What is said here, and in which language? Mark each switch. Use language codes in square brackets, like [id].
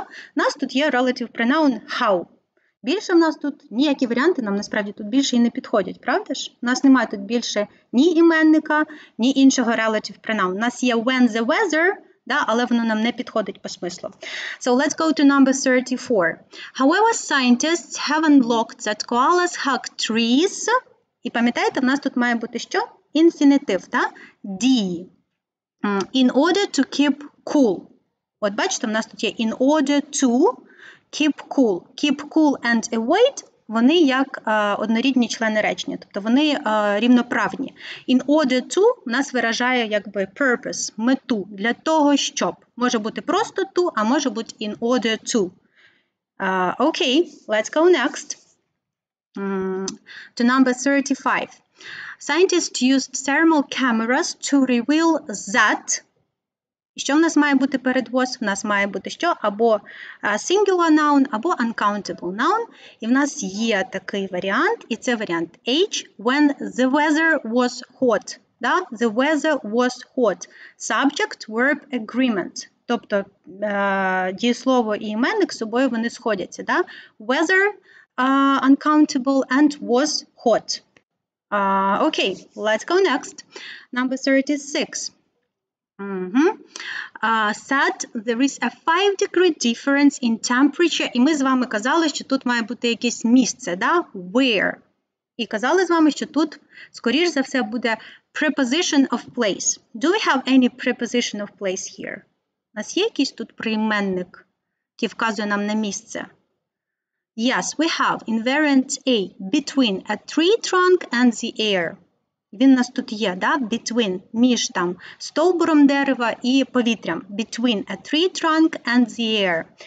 [uk] У нас тут є relative pronoun how. Більше в нас тут ніякі варіанти, нам насправді тут більше і не підходять, правда ж? У нас немає тут більше ні іменника, ні іншого relative pronoun. У нас є [en] when the weather, [uk] да, але воно нам не підходить по смислу. [en] So let's go to number 34. However, scientists have unlocked that koalas hug trees. [uk] І пам'ятаєте, в нас тут має бути що? Інфінітив, да? D. [en] In order to keep cool. [uk] От бачите, в нас тут є [en] in order to keep cool. Keep cool and avoid, [uk] вони як однорідні члени речення, тобто вони рівноправні. In order to у нас виражає якби purpose, мету, для того, щоб. Може бути просто to, а може бути in order to. [en] Okay, let's go next. To number 35. Scientists used thermal cameras to reveal that. [uk] І що в нас має бути перед was? В нас має бути що? Або singular noun, або uncountable noun. І в нас є такий варіант, і це варіант H, [en] when the weather was hot. Да? The weather was hot. Subject, verb, agreement. [uk] Тобто дієслово і іменник з собою вони сходяться. Да? [en] Weather, uncountable, and was hot. Okay, let's go next. Number 36. Said there is a 5-degree difference in temperature. [uk] І ми з вами казали, що тут має бути якесь місце, да? [en] Where. [uk] І казали з вами, що тут, скоріш за все, буде preposition of place. [en] Do we have any preposition of place here? [uk] У нас є якийсь тут прийменник, який вказує нам на місце? [en] Yes, we have in variant A, between a tree trunk and the air. [uk] Він у нас тут є, да? Between, між там стовбуром дерева і повітрям. [en] Between a tree trunk and the air.